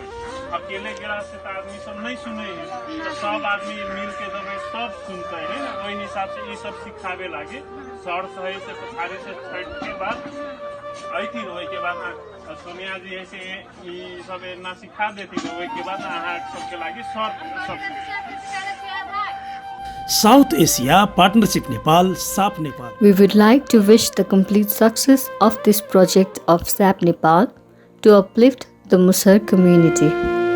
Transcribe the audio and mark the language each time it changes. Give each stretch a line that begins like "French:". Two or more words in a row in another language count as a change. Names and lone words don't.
Maithili: अकेले गेला से त आदमी सब नहीं सुनै है, तो सब आदमी मिल के देबै सब सुनते है ना। ओहि हिसाब से ई सब सिखावे लागि सर सहे से पछाड़ी से छठ के बाद अइथिन, ओहि के बाद सोनिया जी ऐसे ई सब ना सिखा देथिन, ओहि के बाद अहाँ सबके लागि सर सब साउथ एसिया पार्टनरशिप नेपाल साप नेपाल।
English: We would like to wish the complete success of this project of SAP Nepal to uplift the Musahar community.